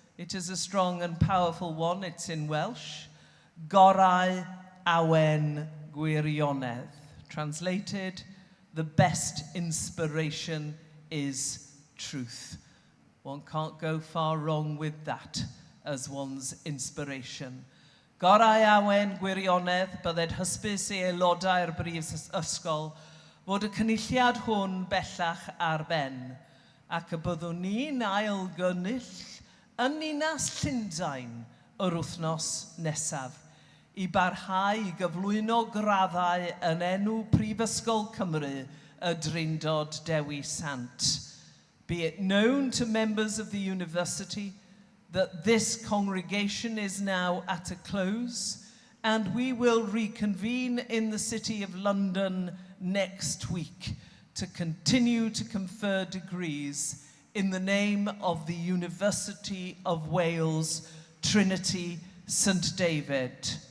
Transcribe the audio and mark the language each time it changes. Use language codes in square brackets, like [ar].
[en] It is a strong and powerful one. It's in Welsh. [cy] Gorau awen gwirionedd. [en] Translated, the best inspiration is truth. One can't go far wrong with that as one's inspiration. [cy] Gorau awen gwirionedd bydded hysbys i aelodau'r brifysgol fod y cynulliad hwn bellach ar ben, ac y byddwn ni'n ailgynnull yn Ninas Llundain yr wythnos nesaf i barhau i gyflwyno graddau yn enw Prifysgol Cymru y Drindod Dewi Sant. [en] Be it known to members of the university that this congregation is now at a close, and we will reconvene in the City of London next week to continue to confer degrees in the name of the University of Wales, Trinity St David.